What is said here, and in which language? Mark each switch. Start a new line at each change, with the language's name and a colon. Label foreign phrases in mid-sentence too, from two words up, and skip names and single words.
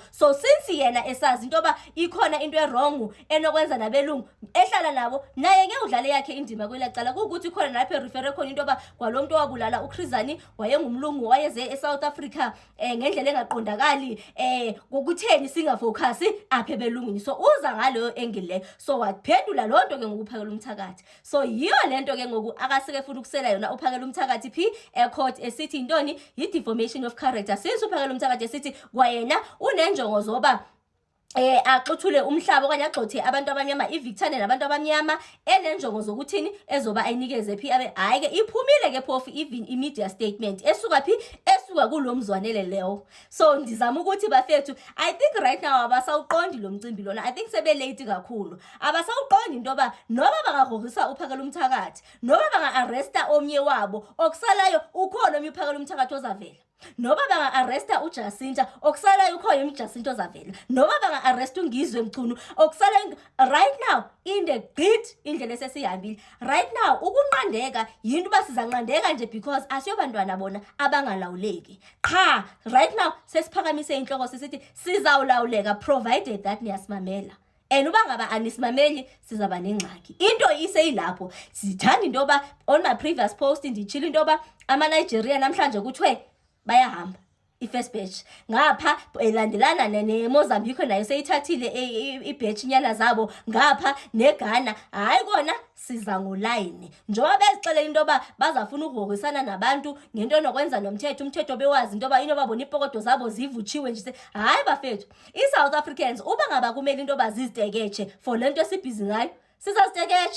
Xhosa: So since yena esazi into yoba ikhona into erong enokwenza nabelungu ehlala nabo naye ke udlale yakhe indima kwela cala kukuthi khona lapho erefere khona into yoba kwalo muntu owabulala uChrizani wayengumlungu wayeze eSouth Africa ngendlela engaqondakali ngokutheni singafocus apha ebelungwini. So uza ngaleyo angle leyo so waphendula loo nto ke ngokuPhakela Umthakathi. So yiyo lento ke ngoku akaseke futhi ukusela yona uPhakela Umthakathi phi ecourt esithi intoni yi-
English: defamation of character.
Xhosa: Since uPhakela Umthakathi esithi kwayena unenjongo zoba axuthule umhlaba okanye agxothe abantu abamnyama ivictane nabantu abamnyama enenjongo zokuthini ezoba ayinikeze phi hayi ke iphumile ke phofu even imedia statement esuka phi esuka kulo Mzwanele leyo. So ndizama ukuthi bafethu
English: I think right now
Xhosa: abasawuqondi lo mcimbi lona.
English: I think
Xhosa: sebe late kakhulu abasawuqondi into yoba noba bangagrogrisa uPhakela Umthakathi noba banga-arresta omnye wabo okusalayo ukhona omnye uPhakela Umthakathi ozavela noba banga-arresta uJacinta okusalayo ukhona uJacinta ozavela noba banga-arresta uNgizwe Mchunu okusalayo
English: right now in the grid
Xhosa: indlela esesihambile
English: right now
Xhosa: ukunqandeka yinto uba sizanqandeka nje because asiyobantwana bona abangalawuleki qha right now sesiphakamise inhloko sisithi sizawulawuleka
English: provided that
Xhosa: niyasimamela. And uba ngaba anisimameli sizaba nengxaki. Into iseyilapho sithanda into yoba
English: on my previous post
Xhosa: nditshila into yoba ama-Nigeria namhlanje kuthiwe bayahamba i-first batch ngapha elandelana neMozambique nayo seyithathile i-batch nyana zabo ngapha neGhana hayi kona siza ngolayini njengoba bezixelela into yoba bazafuna ukugrogrisana nabantu ngento enokwenza umthetho bewazi into yoba inoba bona ipokodo zabo zivutshiwe nje hayi bafethu i-South Africans uba ngaba kumele into yoba ziziteketshe for lento esibhizi ngayo sizaziteketsha.